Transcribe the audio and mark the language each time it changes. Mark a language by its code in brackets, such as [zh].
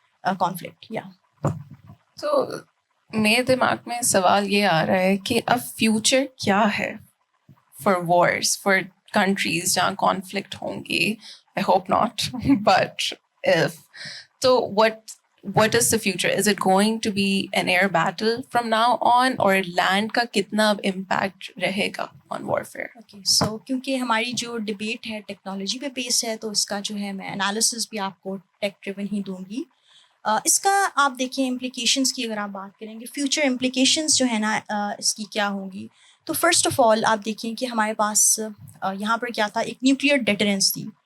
[en] conflict. Yeah. [ur] تو میرے دماغ میں سوال یہ آ رہا ہے کہ اب فیوچر کیا ہے فار وارز فار کنٹریز جہاں کانفلکٹ ہوں گی. [en] I hope not but if تو what is the future? Is it going to be an air battle from now on, or [ur] land کا کتنا impact رہے گا [en] on warfare? [ur] اوکے سو کیونکہ ہماری جو ڈبیٹ ہے ٹیکنالوجی پہ بیس ہے تو اس کا جو ہے میں انالیسس بھی آپ کو ٹیک ڈریون ہی دوں گی. اس کا آپ دیکھیں امپلیکیشنس کی اگر آپ بات کریں گے فیوچر امپلیکیشنس جو ہے نا اس کی کیا ہوں گی. تو فرسٹ آف آل آپ دیکھیں کہ ہمارے پاس یہاں پر کیا تھا, ایک نیوکلیئر ڈیٹرنس تھی.